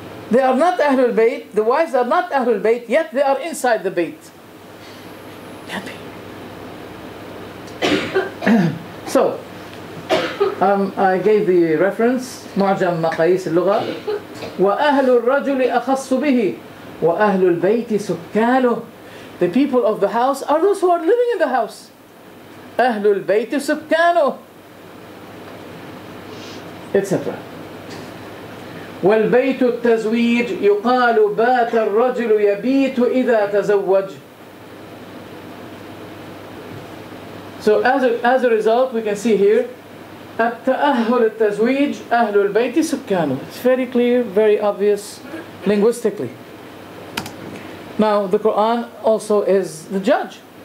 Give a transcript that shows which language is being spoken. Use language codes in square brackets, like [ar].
[en] They are not Ahlul Bayt, the wives are not Ahlul Bayt, yet they are inside the Bayt. Can't be. So, I gave the reference, معجم مقاييس اللغة. [ar] وأهل الرجل أخص به وأهل البيت سكانه. [en] The people of the house are those who are living in the house. [ar] أهل البيت سكانه, etc. والبيت التزويج يقال بات الرجل يبيت إذا تزوج. [en] So as a result, we can see here [ar] التأهل التزويج أهل البيت سكانه. [en] It's very clear, very obvious linguistically. Now the Quran also is the judge.